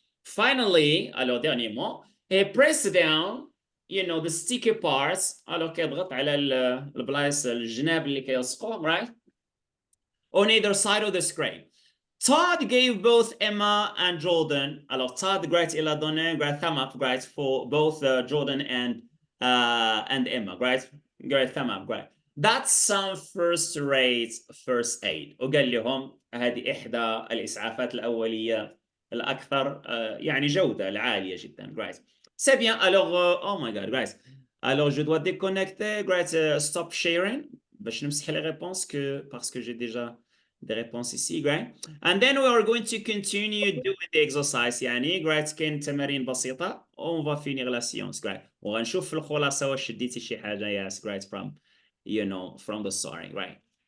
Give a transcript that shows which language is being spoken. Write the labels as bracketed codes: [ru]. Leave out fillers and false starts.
[en] Finally, [fr] alors dernièrement, [en] he pressed down, the sticky parts, alors [ar] كيضغط على البلايص الجناب اللي كيلصقوهم, [en] right, on either side of the scrape. Todd gave both Emma and Jordan, alors Todd, great, [fr] il a donné [en] great thumb up, great, for both Jordan and Emma, great thumb up, great. That's some first-rate first aid. [ar] وقال لهم هذه إحدى الإسعافات الأولية الأكثر يعني جودة العالية جدا, great. [fr] C'est bien, [ar] alors, oh my god, great. [fr] Alors, je dois déconnecter, great, [en] stop sharing. [ar] باش نمسح [fr] les réponses parce que j'ai déjà des réponses ici, great. [en] And then we are going to continue doing the exercise, يعني great, [ar] كاين تمارين بسيطة [fr] on va finir la séance, [en] great. [ar] وغنشوف في الخلاصة واش شديتي شي حاجة, yes, great, [en] from the story, [ar] right.